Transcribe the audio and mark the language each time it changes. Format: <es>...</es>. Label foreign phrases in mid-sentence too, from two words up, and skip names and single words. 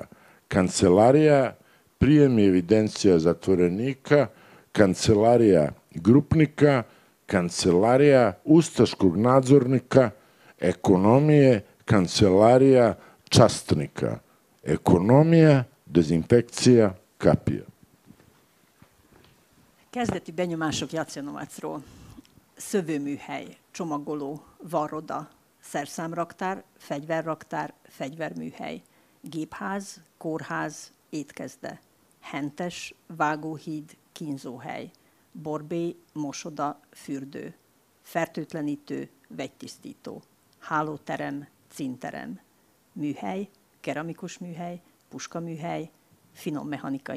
<hr>Kancelarija, prijem i evidencija zatvorenika, kancelarija grupnika, kancelarija ustaškog nadzornika, ekonomije, kancelarija častnika, ekonomija, dezinfekcija, kapija.</hr> <hu>Kezdeti benyomások Jasenovacról. Szövőműhely, csomagoló, varroda, szerszámraktár, fegyverraktár, fegyverműhely, gépház, kórház, étkezde, hentes, vágóhíd, kínzóhely, borbély, mosoda, fürdő, fertőtlenítő, vegytisztító, hálóterem, cinterem, műhely, keramikus műhely, puskaműhely, finommechanikai</hu>